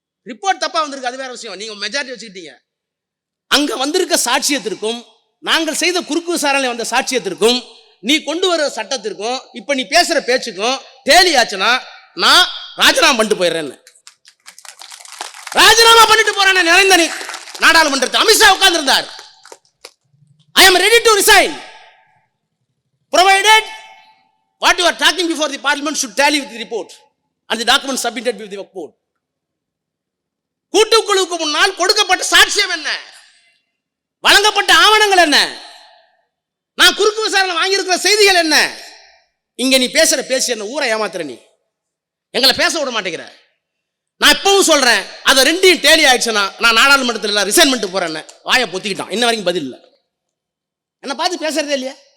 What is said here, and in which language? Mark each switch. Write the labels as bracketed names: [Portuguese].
[Tamil] Report தப்பா வந்திருக்கு, அது வேற விஷயம். நீங்க மெஜாரிட்டி வச்சுக்கிட்டீங்க. அங்க வந்திருக்க சாட்சியத்திற்கும் நாங்கள் செய்த குறுக்கு விசாரணை வந்த சாட்சியத்திற்கும் நீ கொண்டு வர சட்டத்திற்கும் இப்ப நீ பேசுற பேச்சுக்கும் டேலி ஆச்சுன்னா நான் ராஜினாமா பண்ணிட்டு போயிடுறேன். ராஜினாமா பண்ணிட்டு போறேன். நிறைந்த நாடாளுமன்றத்தில் அமித்ஷா உட்கார்ந்து இருந்தார். [English] I am ready to resign provided what you are talking before the parliament should tally with the report and the documents submitted with the board. [Tamil] கூட்டுக்குழுவுக்கு முன்னால் கொடுக்கப்பட்ட சாட்சியம் என்ன, வழங்கப்பட்ட ஆவணங்கள் என்ன, நான் குறுக்கு விசாரணை வாங்கியிருக்கிற செய்திகள் என்ன. இங்க நீ பேசுற பேசி என்ன ஊரை ஏமாத்துற, நீ எங்களை பேச விட மாட்டேங்கிற. நான் இப்பவும் சொல்றேன், அதை ரெண்டையும் டேலி ஆயிடுச்சுன்னா நான் நாடாளுமன்றத்தில் ரிசைன் பண்ணிட்டு போறேன்னு வாயை பொத்திக்கிட்டான். இன்ன வரைக்கும் பதில் இல்லை. என்ன பார்த்து பேசுறதே இல்லையா?